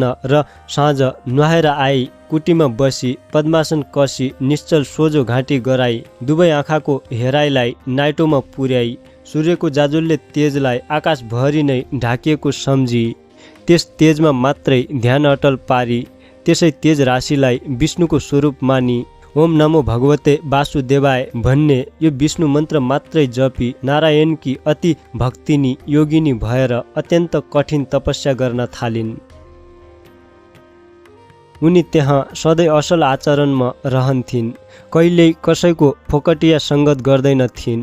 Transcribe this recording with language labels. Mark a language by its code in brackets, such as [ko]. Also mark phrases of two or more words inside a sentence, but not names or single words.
[ne] र साँझ नुहाएर आई कुटीमा बसी पद्मासन कसी निश्चल सोझो घाँटी गराई दुवै आँखाको हेराइलाई नाइटोमा पुर्याई सूर्यको जाजुलले तेजलाई आकाशभरि नै ढाकिएको सम्झी त्यस तेजमा मात्रै ध्यान अटल पारी त्यसै तेज राशिलाई विष्णुको स्वरूप मानी [sa] ओम नमो भगवते वासुदेवाय [ne] भन्ने यो विष्णु मन्त्र मात्रै जपी नारायणकी अति भक्तिनी योगिनी भएर अत्यन्त कठिन तपस्या गर्न थालिन्। उनी त्यहाँ सधैँ असल आचरणमा रहन्थिन्, कहिल्यै कसैको फोकटिया सङ्गत गर्दैनथिन्।